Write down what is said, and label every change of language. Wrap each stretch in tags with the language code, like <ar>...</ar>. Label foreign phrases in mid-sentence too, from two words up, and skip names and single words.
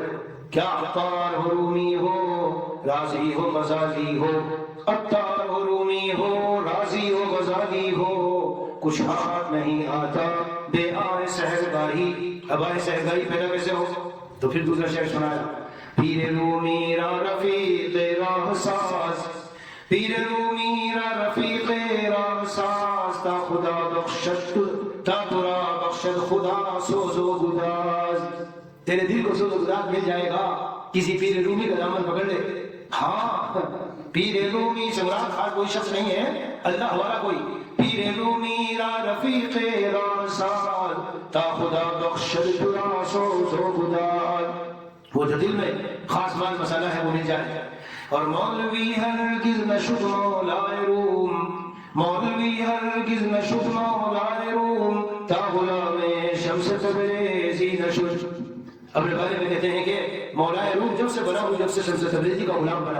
<ur>کیا عطار ہو رومی ہو رازی ہو غزالی ہو، عطار ہو رومی ہو رازی ہو غزالی ہو، کچھ ہاتھ نہیں آتا بے آئے سہرگاہی. اب آئے سہرگاہی پیدا کیسے ہو؟ تو پھر دوسرا شعر سنایا،</ur> <fa>پیر رومی را رفیق راہ ساز، پیر رومی را رفیق راہ ساز، تا خدا بخشد تا ترا بخشد خدا سوز و گداز.</fa> <ur>تیرے دل کو سوز و گداز مل جائے گا کسی پیر رومی کا دامن پکڑ لے. ہاں پیر رومی سے مراد خاص کوئی شخص نہیں ہے، اللہ والا کوئی.</ur> <fa>پیر رومی را رفیق راہ ساز، تا خدا بخشد ترا سوز و گداز.</fa> <ur>وہ جو دل میں خاص مال مسئلہ ہے وہ مل جائے.</ur> <fa>اور مولوی ہرگز نہ شد مولائے روم، مولوی ہرگز نہ شد مولائے روم، تا غلام شمس تبریزی نہ شد.</fa> <ur>اپنے بارے میں کہتے ہیں کہ مولائے روم جب سے بنا ہوں جب سے شمس تبریزی کا غلام بنا.</ur>